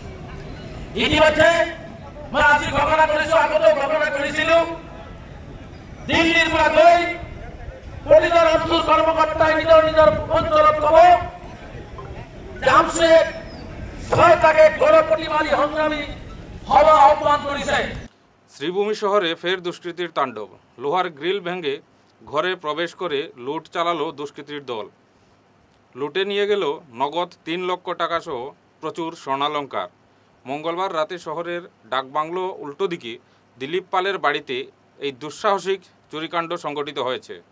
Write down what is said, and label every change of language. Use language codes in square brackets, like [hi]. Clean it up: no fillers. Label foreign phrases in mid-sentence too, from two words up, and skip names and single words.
[as] ইতিমধ্যে মই আজি ঘোষণা কৰিছো, আগতেও ঘোষণা কৰিছিলো, দিল্লীৰ পৰা গৈ প্ৰতিজন আমচুৰ কৰ্মকৰ্তাই নিজৰ নিজৰ অঞ্চলত কব যে আমচুৱে ৬টাকে গৌৰৱ প্ৰতিবাদী সংগ্ৰামী সভা আহ্বান কৰিছে। [bn] শ্রীভূমি শহরে ফের দুষ্কৃতীর তাণ্ডব। লোহার গ্রিল ভেঙে ঘরে প্রবেশ করে লুট চালালো দুষ্কৃতীর দল। লুটে নিয়ে গেল নগদ ৩ লক্ষ টাকা সহ প্রচুর স্বর্ণালঙ্কার। মঙ্গলবার রাতে শহরের ডাকবাংলো উল্টো দিকে দিলীপ পালের বাড়িতে এই দুঃসাহসিক চুরিকাণ্ড সংঘটিত হয়েছে।